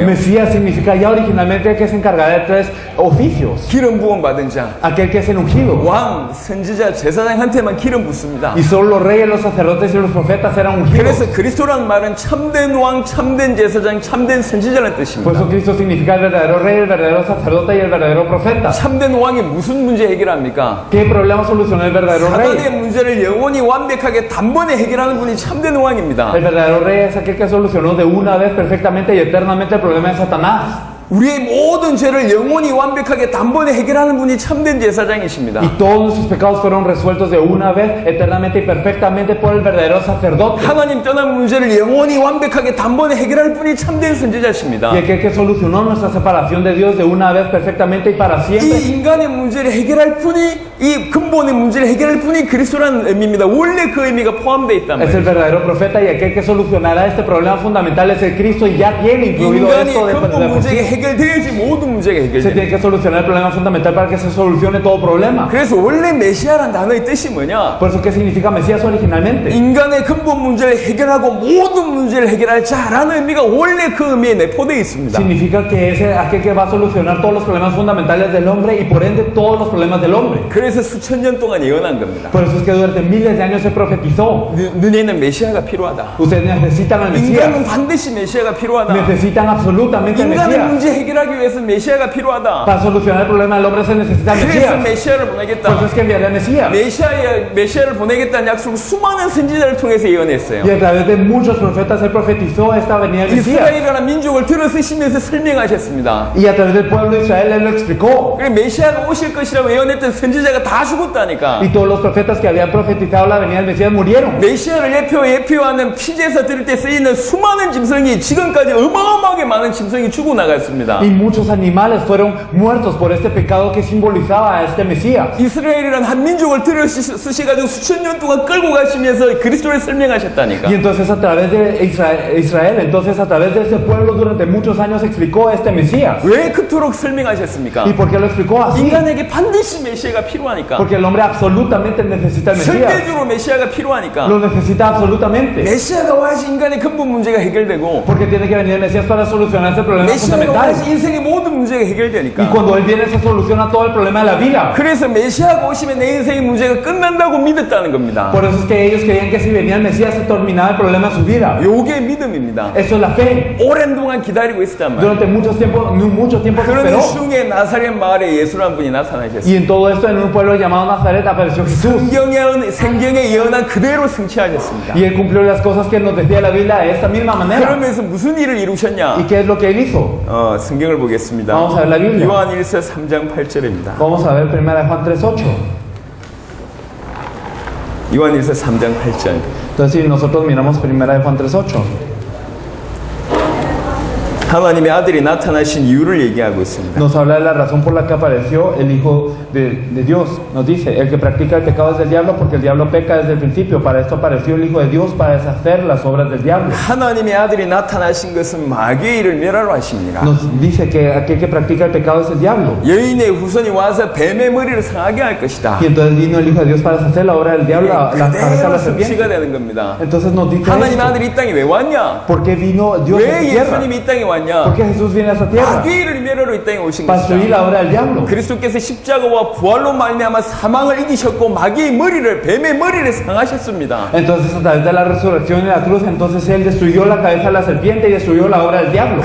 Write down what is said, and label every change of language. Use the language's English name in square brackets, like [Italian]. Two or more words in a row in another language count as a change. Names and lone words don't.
[Spanish] Mesías significa ya originalmente que se encargará de tres oficios. [Korean] 기름 부음 받은 자, [Spanish] Aquel que es el ungido. [Korean] 왕, 선지자, 제사장한테만 기름 붓습니다. [Spanish] Y solo los reyes, los sacerdotes y los profetas eran ungidos. [Korean] 그래서 그리스도라는 말은 참된 왕, 참된 제사장, 참된 선지자라는 [Spanish] Por [Korean] 뜻입니다. [Spanish] eso Cristo significa el verdadero rey, el verdadero sacerdote y el verdadero profeta. [Korean] 참된 왕이 무슨 문제 해결합니까? [Spanish] ¿Qué problema solucionó el verdadero [Korean] 사단의 [Spanish] rey? [Korean] 문제를 영원히 완벽하게 단번에 해결하는 분이 참된 왕입니다. [Spanish] El verdadero rey es aquel que solucionó de una vez perfectamente y eternamente el problema de Satanás. [Korean] 우리의 모든 죄를 영원히 완벽하게 단번에 해결하는 분이 참된 제사장이십니다. [Spanish] Y todos nuestros pecados fueron resueltos de una vez, eternamente y perfectamente por el verdadero sacerdote. [Korean] 하나님 떠난 문제를 영원히 완벽하게 단번에 해결할 분이 참된 선지자십니다. [Spanish] Y aquel que solucionó nuestra separación de Dios de una vez perfectamente y para siempre. [Korean] 이 인간의 문제를 해결할 분이 이 근본의 문제를 해결할 분이 그리스도라는 의미입니다. 원래 그 의미가 포함되어 있단 [Spanish] Es el [Korean] 말이에요. [Spanish] verdadero profeta y aquel que solucionará este problema fundamental es el Cristo y ya tiene incluido [Korean] 인간이 [Spanish] esto de [Korean] 근본 [Spanish] por sí. [Korean] 문제가 해결돼야지 모든 문제가 [Spanish] Se [Korean] 해결돼요. [Spanish] tiene que solucionar el problema fundamental para que se solucione todo problema. [Korean] 그래서 원래 메시아란 단어의 뜻이 뭐냐? [Spanish] Por eso, ¿qué significa Mesías originalmente? [Korean] 인간의 근본 문제를 해결하고 모든 문제를 해결할 자라는 의미가 원래 그 의미에 내포되어 있습니다. [Spanish] Significa que es aquel que va a solucionar todos los problemas fundamentales del hombre y por ende todos los problemas del hombre. [Korean] 그래서 수천 년 동안 예언한 겁니다. [Spanish] Por eso es que durante miles de años se profetizó. [Korean] 너네는 메시아가 필요하다. [Spanish] Ustedes necesitan al [Korean] 인간은 [Spanish] Mesías. [Korean] 반드시 메시아가 필요하다. [Spanish] Necesitan absolutamente al [Korean] 인간의 [Spanish] Mesías. [Korean] 문제 해결하기 위해서 메시아가 필요하다. [Spanish] Para solucionar el problema del hombre se necesita el [Korean] 그래서 [Spanish] Mesías. [Korean] 메시아를 [Spanish] Por eso [Korean] 보내겠다. [Spanish] es que enviaré al Mesías. [Korean] 메시아를 보내겠다는 약속을 수많은 선지자를 통해서 예언했어요. [Spanish] Y a través de muchos profetas él profetizó esta venida del Mesías. [Korean] 이스라엘이라는 민족을 들어쓰시면서 설명하셨습니다. [Spanish] Y a través del pueblo de Israel él lo explicó. [Korean] 그리고 메시아가 오실 것이라고 예언했던 선지자가 다 죽었다니까. [Spanish] Y todos los profetas que habían profetizado la venida del Mesías murieron. [Korean] 메시아를 예표하는 피제사 드릴 때 쓰이는 수많은 짐승이 지금까지 어마어마하게 많은 짐승이 죽어 나갔습니다. [Spanish] Y muchos animales fueron muertos por este pecado que simbolizaba a este Mesías. [Korean] 이스라엘이란 한 민족을 들어쓰셔가지고 수천 년 동안 끌고 가시면서 그리스도를 설명하셨다니까. [Spanish] Y entonces a través de Israel, entonces a través de ese pueblo durante muchos años explicó este Mesías. [Korean] 왜 그토록 설명하셨습니까? [Spanish] ¿Y por qué lo explicó así? [Korean] 인간에게 반드시 메시아가 필요하니까. [Spanish] Porque el hombre absolutamente necesita el Mesías. [Korean] 절대적으로 메시아가 필요하니까. [Spanish] Lo necesita absolutamente. [Korean] 메시아가 와야지 인간의 근본 문제가 해결되고, [Spanish] Porque tiene que venir el Mesías para solucionar ese problema [Korean] 메시아가 [Spanish] fundamental. [Korean] 와야지 인생의 모든 문제가 [Spanish] Y [Korean] 해결되니까. [Spanish] cuando Él viene se soluciona todo el problema de la vida. [Korean] 그래서 메시아가 오시면 내 인생의 문제가 끝난다고 믿었다는 겁니다. [Spanish] Por eso es que ellos creían que si venía el Mesías se terminaba el problema de su vida. [Korean] 요게 믿음입니다. [Spanish] Eso es la fe. [Korean] 오랜 동안 기다리고 있었단 말이에요. [Spanish] Durante mucho tiempo se [Korean] 그런 [Spanish] esperó. [Korean] 중에 나사렛 마을에 예수라는 분이 나타나셨어요. [Spanish] Y en todo esto, en un pueblo llamado Nazaret, apareció Jesús. [Korean] 성경에 예언한 그대로 성취하셨습니다. [Spanish] Y Él cumplió las cosas que nos decía la Biblia de esta misma manera. [Korean] 그러면서 무슨 일을 이루셨냐? [Spanish] ¿Y qué es lo que Él hizo? [Korean] 성경을 보겠습니다. [Spanish] Vamos a ver la Biblia. [Korean] 요한 1서 3장 8절입니다. [Spanish] Vamos a ver 1 Juan 3:8. [Korean] 요한 1서 3장 8절. [Spanish] Entonces, si nosotros miramos 1 Juan 3:8, [Korean] 하나님의 아들이 나타나신 이유를 얘기하고 있습니다. [Spanish] nos habla de la razón por la que apareció el Hijo de Dios. Nos dice, el que practica el pecado es del diablo porque el diablo peca desde el principio. Para esto apareció el Hijo de Dios, para deshacer las obras del diablo. [Korean] 하나님의 아들이 나타나신 것은 마귀의 일을 멸하러 하십니다. [Spanish] Nos dice que aquel que practica el pecado es el diablo. [Korean] 여인의 후손이 와서 뱀의 머리를 상하게 할 것이다. [Spanish] Y entonces vino el Hijo de Dios para deshacer la obra del diablo, la cabeza de la [Korean] 그대로 [Spanish] serpiente. [Korean] 성취가 되는 겁니다. [Spanish] Entonces nos dice [Korean] 하나님 [Spanish] esto. [Korean] 아들이 이 땅에 왜 왔냐? [Spanish] ¿Por qué vino Dios a esta [Korean] 왜 [Spanish] tierra? [Korean] 예수님이 이 땅에 왔냐? [Spanish] ¿Por qué Jesús viene a esta tierra? [Korean] 마귀의 일을 멸하러 이 땅에 오신 [Spanish] Para destruir [Korean] 것이다. [Spanish] la obra del diablo. [Korean] 그리스도께서 십자가와 부활로 말미암아 사망을 이기셨고 마귀의 머리를 뱀의 머리를 상하셨습니다. [Spanish] Entonces a través de la resurrección y la cruz, entonces Él destruyó la cabeza de la serpiente y destruyó la obra del diablo.